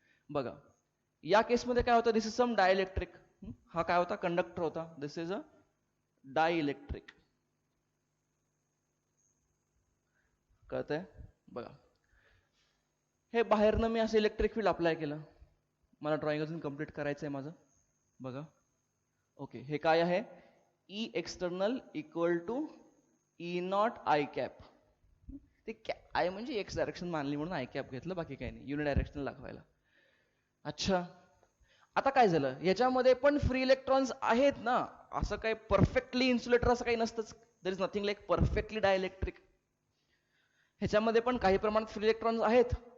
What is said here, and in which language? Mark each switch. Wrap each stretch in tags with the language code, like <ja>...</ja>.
<mr>बघा, या केसमध्ये काय होतं?</mr> <en>This is some dielectric.</en> <mr>हा काय होता? कंडक्टर होता.</mr> <en>This is a dielectric.</en> <mr>कळतंय? बघा, हे बाहेरनं मी असं इलेक्ट्रिक फील्ड अप्लाय केलं. मला ड्रॉइंग अजून कम्प्लीट करायचं आहे माझं. बघा, ओके, हे काय आहे?</mr> <en>E external equal to E not I cap.</en> <mr>ते आय म्हणजे एक्स डायरेक्शन मानली म्हणून आय कॅप घेतलं, बाकी काही नाही, युनि डायरेक्शन दाखवायला. अच्छा, आता काय झालं, याच्यामध्ये पण फ्री इलेक्ट्रॉन्स आहेत ना, असं काही परफेक्टली इन्सुलेटर असं काही नसतंच.</mr> <en>There is nothing like perfectly dielectric.</en> <mr>ह्याच्यामध्ये पण काही प्रमाणात फ्री इलेक्ट्रॉन्स आहेत.</mr>